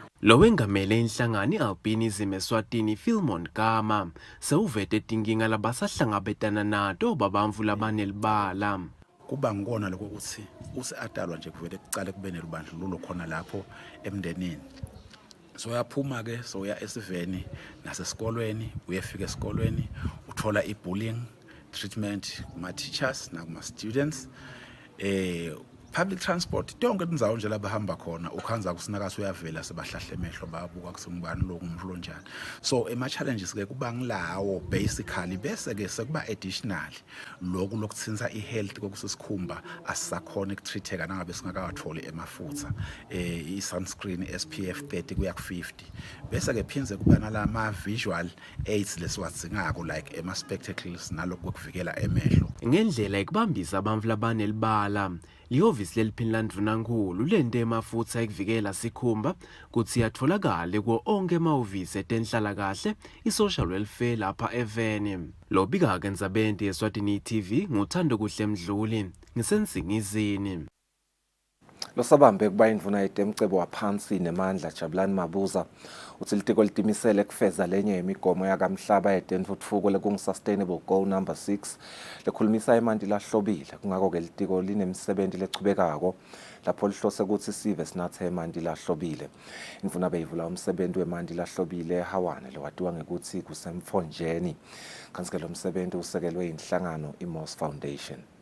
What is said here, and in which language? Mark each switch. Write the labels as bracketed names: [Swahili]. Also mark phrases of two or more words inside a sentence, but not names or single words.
[Swati] Lo wengamele inhlangano i-Albinism Eswatini Philemon Gama sewuvete tinkinga labasahlangabetana nato babamvu labanelibala. Kuba ngikona lokho ukuthi useadalwa nje kuvele kucale kube nelubandlululo khona lapho emndenini. So yaphuma ke so ya esiveni nasesikolweni uyefika esikolweni uthola [English] ibullying treatment [Swati] kuma teachers na kuma students [English] public transport [Swati] tonke indzawo nje labahamba khona ukhanza kusinakase uyavela sebahlahle emehlo babuka kusengubani lokumhlo njani. So ema challenges ke kuba ngilawo basically bese ke sekuba additional lokhu lokuthinza ihealth kokusisikhumba asisakhona ukutreateka nangabe singakawatholi emafutha i-sunscreen SPF 30 kuya ku50 bese ke phinze kuba nalama [English] visual aids [Swati] lesiwadzingako like ema spectacles nalokho kuvikela emehlo Ngendlela ekubambisa abamvu labanelibala lihhovisi leliphini landvunankulu lente emafutha ekuvikela sikhumba kutsi yatfolakale kuwo onke emahhovisi etenhlalakahle [English] i-social welfare [Swati] lapha eveni. Lobika-ke Ndzabeni yeSwatini TV nguthando kuhle Mdluli ngisensingizini. Losabambe kuba indvuna yetemcebo waphansi nemandla Jabulani Mabuza uthi litiko litimisele kufeza lenye yemigomo yakamhlaba yetentfutfuko lekungu- [English] sustainable goal number 6 [Swati] lekhulumisa emanti lahlobile kungako-ke litiko linemsebenti lechubekako lapho lihlose kutsi sive sinathe emanti lahlobile. Indvuna beyivula umsebenti wemanti lahlobile eHawane lowatiwa ngekuthi kusemfonjeni kanti-ke lo msebenti usekelwe inhlangano i-Moss Foundation.